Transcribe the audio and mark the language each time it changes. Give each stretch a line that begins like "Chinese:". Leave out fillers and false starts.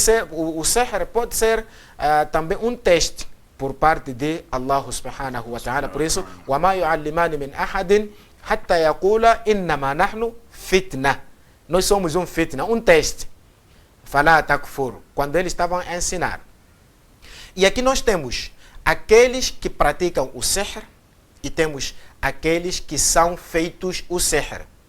Portuguese: O Sihr pode ser também um teste por parte de Allah subhanahu wa ta'ala. Por isso,
Arabic: وَمَا يُعَلِّمَانِ مِنْ أَحَدٍ حَتَّى يَقُولَ إِنَّمَا نَحْنُ فِتْنَةً.
Portuguese: Nós somos um fitna, um teste.
Arabic: فَلَا تَكْفُرُ.
Portuguese: Quando eles estavam a ensinar. E aqui nós temos aqueles que praticam o Sihr e temos aqueles que são feitos o Sihr.